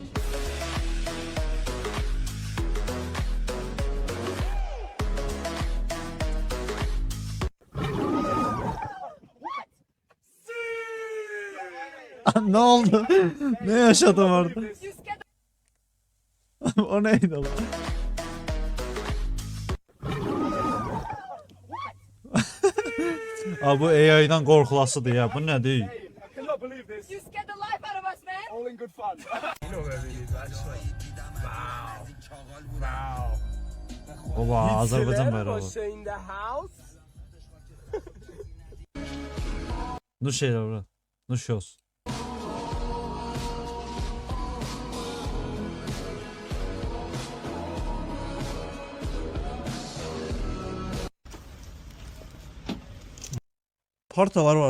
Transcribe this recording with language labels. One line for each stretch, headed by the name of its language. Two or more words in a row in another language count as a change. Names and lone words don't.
Turkish: Ne oldu? Ne yaşadım orada? O neydi lan?
Azerbaijani: Abi bu AI'dan qorxulasıdır ya. Bu nədir?
English: You scared the life out of us, man. All in good fun. You know where it is, actually. Wow. Oba,
Azerbaijani: Azərbaycan bayrağı.
English: in the house.
Azerbaijani: Nuş elə bura. Nuş olsun. Partalar var.